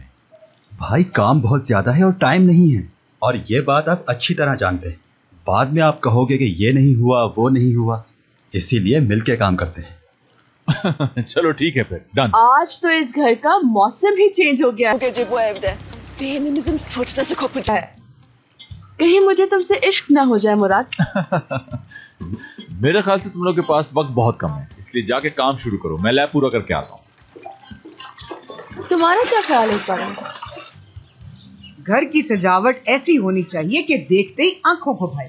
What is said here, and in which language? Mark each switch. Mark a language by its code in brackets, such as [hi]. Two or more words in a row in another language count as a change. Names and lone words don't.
[hi] भाई काम बहुत ज्यादा है और टाइम नहीं है, और ये बात आप अच्छी तरह जानते हैं। बाद में आप कहोगे कि ये नहीं हुआ वो नहीं हुआ, इसीलिए मिलके काम करते हैं। चलो ठीक है फिर, डन। आज तो इस घर का मौसम ही चेंज हो गया। [tr] Beğeninizin fırtınası kopacak. [hi] कहीं मुझे तुमसे इश्क ना हो जाए मुराद। मेरे ख्याल से तुम लोग के पास वक्त बहुत कम है, इसलिए जाके काम शुरू करो। मैं लैब पूरा करके आता हूँ। तुम्हारा क्या ख्याल है इस बारे में? घर की सजावट ऐसी होनी चाहिए कि देखते ही आंखों को भाए।